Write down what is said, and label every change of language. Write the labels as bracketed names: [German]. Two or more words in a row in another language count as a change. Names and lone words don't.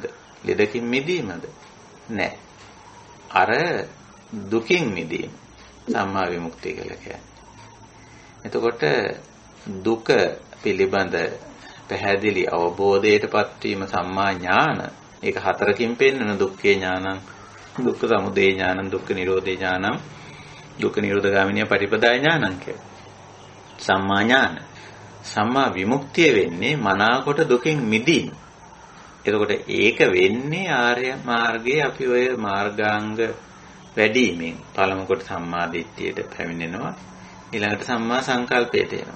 [Sinhala] ලෙඩකින් මිදීමද? නෑ. අර දුකින් මිදීම සම්මා විමුක්තිය කියලා කියන්නේ. එතකොට දුක පිළිබඳ පැහැදිලි අවබෝධයටපත් වීම [Pali] සම්මා ඥාන. [Sinhala] ඒක හතරකින් පෙන්වන [Pali] දුක්ඛේ ඥානං, දුක්ඛ සමුදය ඥානං, දුක්ඛ නිරෝධේ ඥානං, දුක්ඛ නිරෝධ ගාමිනිය පටිපදාය ඥානං කියලා. සම්මා ඥාන. [Sinhala] සම්මා විමුක්තිය වෙන්නේ මනාකොට දුකින් මිදීම. එතකොට ඒක වෙන්නේ ආර්ය මාර්ගයේ අපි ඔය මාර්ගාංග වැඩිමෙන් පළමු කොට සම්මා දිට්ඨියට පැමිණෙනවා. ඊළඟට සම්මා සංකල්පයට එනවා.